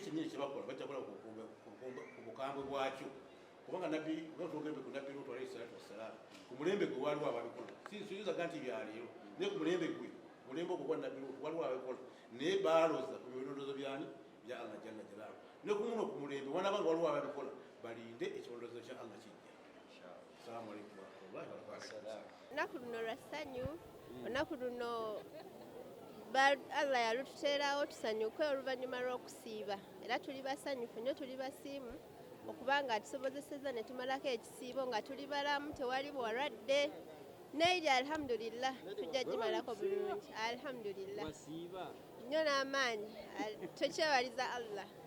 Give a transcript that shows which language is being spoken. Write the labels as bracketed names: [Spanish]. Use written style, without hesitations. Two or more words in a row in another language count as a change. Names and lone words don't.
[Ganda] kyennyini kyebakola bajja kola ku bukambwe bwakyo kubanga nabbi tugembe ku nabbi Luutu [Arabic] عليه الصلاة والسلام [Ganda] ku mulembe gwe waliwo ababikola siyinzaga nti byaleero naye ku mulembe gwe mulembe ogwo gwa nabbi Luutu waliwo ababikola naye baaloza ku birondoozo byani bya Allah [Arabic] جل جلاله [Ganda] ne ku muno ku mulembe wanabanga waliwo ababikola balinde ekirondoozo kya Allah kijja. [Arabic] السلام عليكم ورحمة الله وبركاته. [Ganda] Olunaku luno lwa ssanyu, olunaku luno Allah yalututeerawo tusanyuke oluvannyuma lw'okusiiba era tuli basanyufu nnyo tuli basiimu okubanga atusobozesezza ne tumalako ekisiibo nga tuli balamu tewali bwalwadde neeri alhamdulillah tujja gimalako bulungi alhamdulillah nnyo n'amaanyi tukyebaliza Allah.